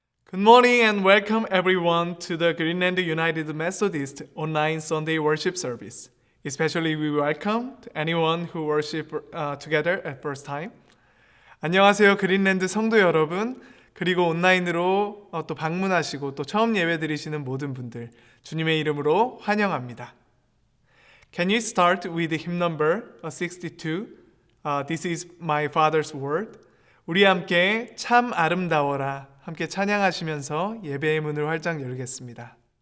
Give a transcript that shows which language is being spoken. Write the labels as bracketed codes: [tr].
[en] Good morning and welcome everyone to the Greenland United Methodist online Sunday worship service. Especially we welcome anyone who worship together at first time. [ko] 안녕하세요 그린랜드 성도 여러분, 그리고 온라인으로 또 방문하시고 또 처음 예배 드리시는 모든 분들 주님의 이름으로 환영합니다. [en] Can you start with hymn number 62? This is my Father's word. [ko] 우리 함께 참 아름다워라 함께 찬양하시면서 예배의 문을 활짝 열겠습니다.